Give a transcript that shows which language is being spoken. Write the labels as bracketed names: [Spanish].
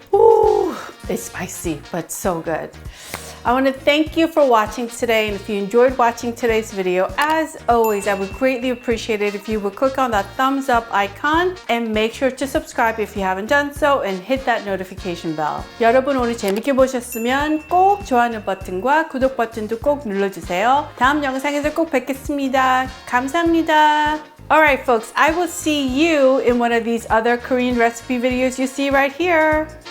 [English] Ooh, it's spicy, but so good. I want to thank you for watching today, and if you enjoyed watching today's video, as always, I would greatly appreciate it if you would click on that thumbs up icon and make sure to subscribe if you haven't done so and hit that notification bell. [Korean] 여러분 오늘 재밌게 보셨으면 꼭 좋아하는 버튼과 구독 버튼도 꼭 눌러주세요. 다음 영상에서 꼭 뵙겠습니다. 감사합니다. [English] Alright folks, I will see you in one of these other Korean recipe videos you see right here.